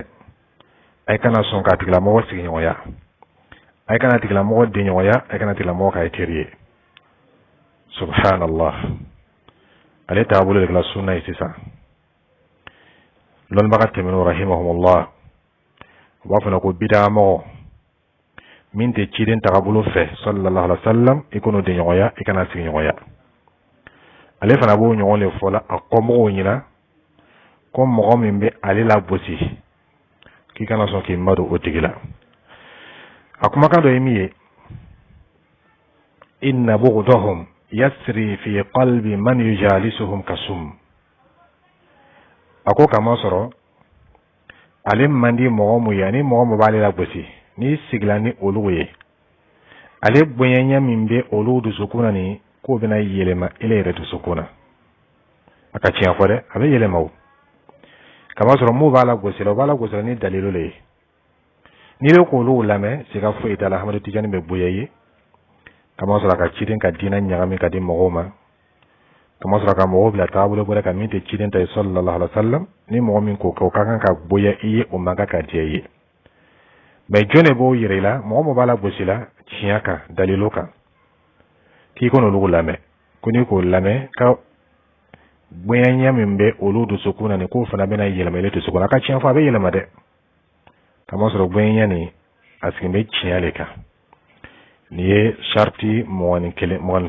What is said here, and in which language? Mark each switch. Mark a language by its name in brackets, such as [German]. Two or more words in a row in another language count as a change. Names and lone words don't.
[Bambara] a ye kana sɔn k'a tigilamɔgɔ sigi ɲɔgɔnya a ye kana tigilamɔgɔ den ɲɔgɔnya a ye kana tigilamɔgɔ k'a ye teri ye subhanallah ale taabolo de kɛla sunna ye sisan lɔnnibaga tɛmɛnenw rahimahumullah u b'a fɔ ko bid'a mɔgɔ min tɛ ciden tagabolo fɛ [Arabic] صلى الله عليه وسلم [Bambara] i k'o de ɲɔgɔnya i kana sigi ɲɔgɔnya ale fana b'o ɲɔgɔn de fɔ la a kɔmɔgɔw ɲɛna ko mɔgɔ min bɛ ale lagosi k'i kana sɔn k'i madon o tigi la a kumakan dɔ ye min ye [Arabic] إن بغضهم يسري في قلب من يجالسهم كسم [Bambara] a ko kama sɔrɔ ale man di mɔgɔ mun ye ani mɔgɔ mun b'ale lagosi ni sigila ni olu ye ale bonyanya min bɛ olu dusukun na ni k'o bɛna yɛlɛma ele yɛrɛ dusukun na a ka tiɲɛ fɔ dɛ a bɛ yɛlɛma o kama sɔrɔ mun b'a lagosi la o b'a lagosi la ni dalilu le ye n'i bɛ k'olu lamɛn siga foyi t'a la Ahmad Tijani bɛ bonya ye kama sɔrɔ a ka ciden ka diinɛ ɲagami ka di mɔgɔw ma kama sɔrɔ ka mɔgɔw bila taabolo bɔra ka min tɛ ciden ta ye [Arabic] صلى الله عليه وسلم [Bambara] ni mɔgɔ min ko ka kan ka bonya i ye o man kan ka diya i ye mais jɔn de b'o yira i la mɔgɔ min b'a lagosi la tiɲɛ kan dalilu kan k'i kɔni olu lamɛn ko n'i k'o lamɛn ka bonyanya min bɛ olu dusukun na ni k'o fana bɛna yɛlɛma ele dusukun na a ka tiɲɛ fɔ a bɛ yɛlɛma dɛ kama sɔrɔ bonyanya nin a sigin bɛ tiɲɛ de kan nin ye sharti mɔgɔni